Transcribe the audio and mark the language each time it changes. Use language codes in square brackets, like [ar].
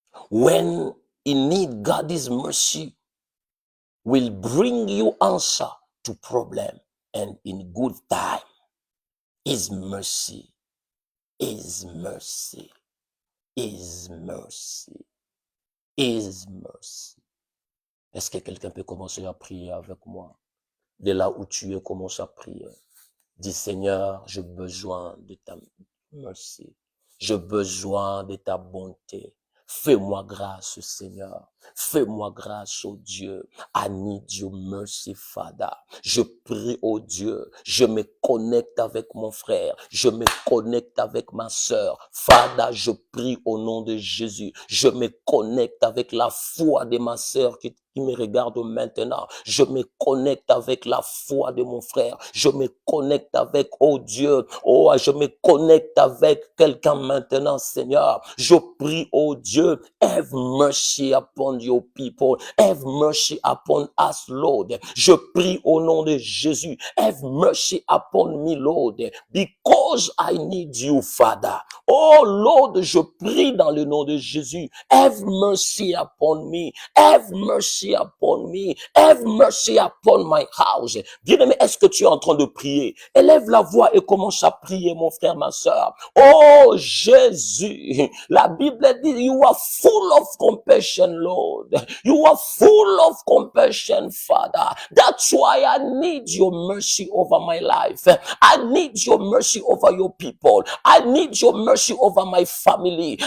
[en] When you need God's mercy, will bring you answer to problem, and in good time, His mercy, His mercy, His mercy, His mercy. [fr] Est-ce que quelqu'un peut commencer à prier avec moi? De là où tu es, commence à prier. Dis, Seigneur, j'ai besoin de ta mercy. J'ai besoin de ta bonté. Fais-moi grâce, Seigneur. Fais-moi grâce, oh Dieu. [en] I need your mercy, Father. [fr] Je prie, oh Dieu. Je me connecte avec mon frère. Je me connecte avec ma sœur. Father, je prie au nom de Jésus. Je me connecte avec la foi de ma sœur qui me regarde maintenant. Je me connecte avec la foi de mon frère. Je me connecte avec, oh Dieu, oh, je me connecte avec quelqu'un maintenant, Seigneur. Je prie, oh Dieu, [en] have mercy upon upon your people. Have mercy upon us, Lord. [fr] Je prie au nom de Jésus. [en] Have mercy upon me, Lord, because I need you, Father. Oh Lord, [fr] je prie dans le nom de Jésus. [en] Have mercy upon me. Have mercy upon me. Have mercy upon my house. [fr] Bien-aimé, est-ce que tu es en train de prier? Élève la voix et commence à prier, mon frère, ma soeur. [en] Oh Jésus, [fr] la Bible dit, [en] you are full of compassion, Lord. You are full of compassion, Father. That's why I need your mercy over my life. I need your mercy over your people. I need your mercy over my family.